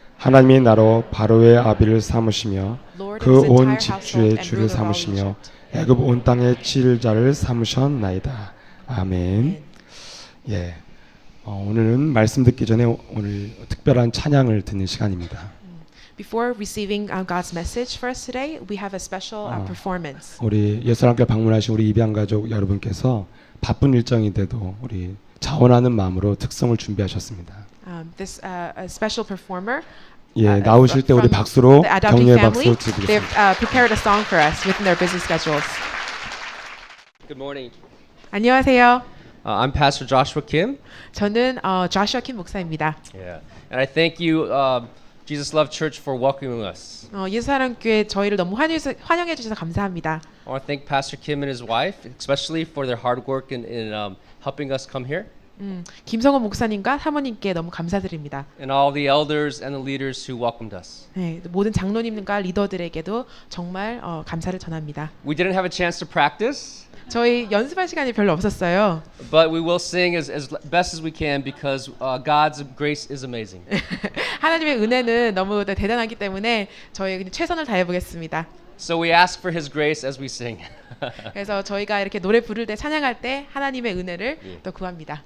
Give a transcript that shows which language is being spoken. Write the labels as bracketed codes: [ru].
[ko] 하나님이 나로 바로의 아비를 삼으시며 그 온 집주의 주를 삼으시며 애굽 온 땅의 지일자를 삼으셨나이다. 아멘. 예. 오늘은 말씀 듣기 전에 오늘 특별한 찬양을 듣는 시간입니다. [en] Before receiving God's message for us today, we have a special performance. [ko] 우리 예수님께 방문하신 우리 입양 가족 여러분께서 바쁜 일정인데도 우리 자원하는 마음으로 특성을 준비하셨습니다. [en] This a special performer. [ko] 예, 나오실 때 우리 박수로 격려의 박수 [en] They've [ko] 드리겠습니다. [en] prepared a song for us within their busy schedules. Good morning. [ko] 안녕하세요. [en] I'm Pastor Joshua Kim. [ko] 저는 Joshua Kim 목사입니다. [en] Yeah. And I thank you, Jesus Love Church, for welcoming us. [ko] 예수사랑교회 저희를 너무 환영해 주셔서 감사합니다. [en] I want to thank Pastor Kim and his wife, especially for their hard work in helping us come here. [ko] 김성원 목사님과 사모님께 너무 감사드립니다. [en] And all the elders and the leaders who welcomed us. [ko] 네, 모든 장로님과 리더들에게도 정말 감사를 전합니다. [en] We didn't have a chance to practice, [ko] 저희 연습할 시간이 별로 없었어요. [en] but we will sing as best as we can because God's grace is amazing. [ko] 하나님의 은혜는 너무 대단하기 때문에 저희 그냥 최선을 다해 보겠습니다. [en] So we ask for His grace as we sing. [ko] 그래서 저희가 이렇게 노래 부를 때 찬양할 때 하나님의 은혜를 또 구합니다.